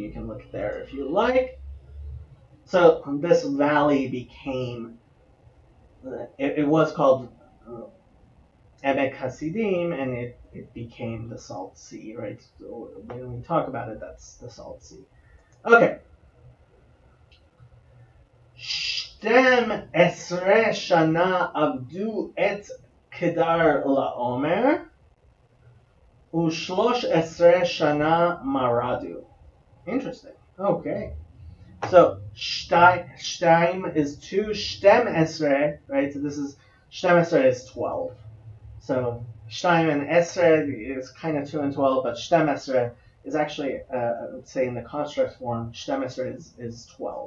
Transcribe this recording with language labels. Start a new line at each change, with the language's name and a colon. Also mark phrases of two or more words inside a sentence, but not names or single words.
English: You can look there if you like. So this valley became, it was called Emek Hasidim, and it became the Salt Sea, right? So when we talk about it, that's the Salt Sea. Okay.
Hebrew: שתים עשרה שנה עבדו את כדרלעמר ושלש עשרה שנה מרדו.
English: Interesting. Okay. So Shtaim is 2,
Hebrew: שתים עשרה,
English: right? So this is
Hebrew: שתים עשרה
English: is 12. So Shtaim and Esre is kind of 2 and 12, but
Hebrew: שתים עשרה
English: is actually, let's say in the construct form,
Hebrew: שתים עשרה
English: is 12.